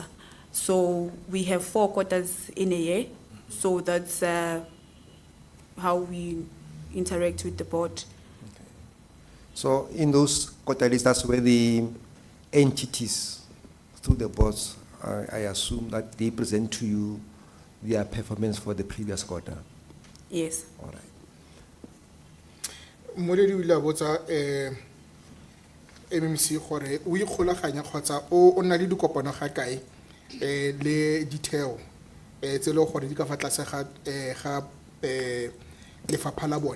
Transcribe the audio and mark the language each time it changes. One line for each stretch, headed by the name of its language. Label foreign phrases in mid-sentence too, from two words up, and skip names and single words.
English: So we have 4 quarters in a year, so that's how we interact with the board. So in those quarterlies, that's where the entities through the boards, I assume that they present to you their performance for the previous quarter. Yes. All right.
Tswana: Moledi o ile a botsa MMC gore o ikgolaganya kgotsa o na le dikopano ga kae le ditheo tse le gore di ka fa tlase ga lefapha la bone.